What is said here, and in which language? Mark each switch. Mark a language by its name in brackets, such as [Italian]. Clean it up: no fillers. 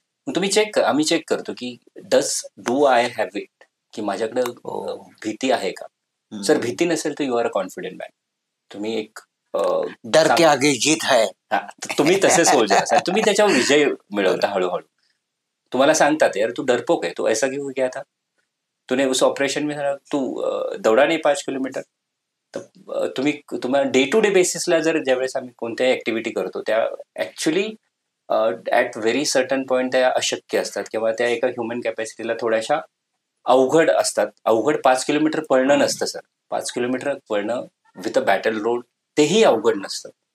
[Marathi] मग तुम्ही आम्ही चेक करतो की [English] do I have it, [Marathi] की माझ्याकडे भीती आहे का? जर भीती नसेल तर [English] You are a confident man. [Marathi] तुम्ही एक [Hindi] डर के आगे जीत है. [Marathi] तुम्ही तसे सोल्जर असाल, तुम्ही त्याच्यावर विजय मिळवता हळूहळू. तुम्हाला सांगतात यार [Hindi] तू डरपोक है, तो ऐसा क्यों गया था, तूने उस ऑपरेशन में तू दौडा नाही 5 किलोमीटर. [Marathi] तर तुम्हाला डे टू डे बेसिसला ज्यावेळेस आम्ही कोणत्याही ऍक्टिव्हिटी करतो त्या actually [English] at very certain point [Marathi] त्या अशक्य असतात किंवा त्या एका ह्युमन कॅपॅसिटीला थोड्याशा अवघड असतात. अवघड 5 किलोमीटर पळणं नसतं sir. 5 kilometre पळणं [English] with a battle road [Marathi] तेही अवघड नसतं.